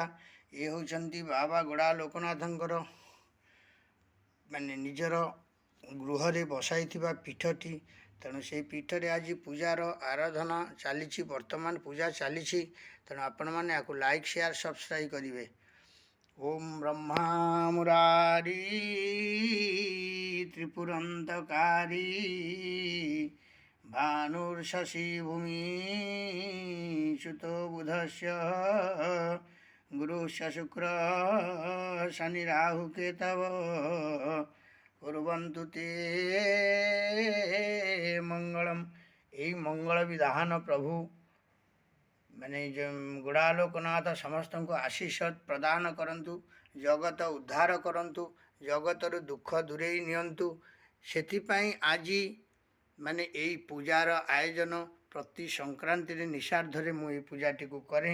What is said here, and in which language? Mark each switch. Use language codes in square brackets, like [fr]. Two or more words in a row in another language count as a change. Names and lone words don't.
[or] ଇଏ ହେଉଛନ୍ତି ବାବା ଗୋଡ଼ା ଲୋକନାଥଙ୍କର ନିଜର ଗୃହରେ ବସାଇଥିବା ପୀଠଟି। ତେଣୁ ସେହି ପୀଠରେ ଆଜି ପୂଜାର ଆରାଧନା ଚାଲିଛି, ବର୍ତ୍ତମାନ ପୂଜା ଚାଲିଛି। ତେଣୁ ଆପଣମାନେ ୟାକୁ [en] like share subscribe [or] କରିବେ। [sa] ओम ब्रह्मा मुरारी त्रिपुरंतकारी भानुर्शशि भूमि सुतो बुधस्य गुरुश्च शुक्र शनि राहु केतव कुर्वन्तु ते मंगलम। [hi] यही मंगल विधान प्रभु [or] ମାନେ ଗୋଡ଼ା ଲୋକନାଥ ସମସ୍ତଙ୍କୁ ଆଶୀଷ ପ୍ରଦାନ କରନ୍ତୁ, ଜଗତ ଉଦ୍ଧାର କରନ୍ତୁ, ଜଗତରୁ ଦୁଃଖ ଦୂରେଇ ନିଅନ୍ତୁ। ସେଥିପାଇଁ ଆଜି ଏଇ ପୂଜାର ଆୟୋଜନ ପ୍ରତି ସଂକ୍ରାନ୍ତିରେ ନିଶାର୍ଦ୍ଧରେ ମୁଁ ଏହି ପୂଜାଟିକୁ କରେ।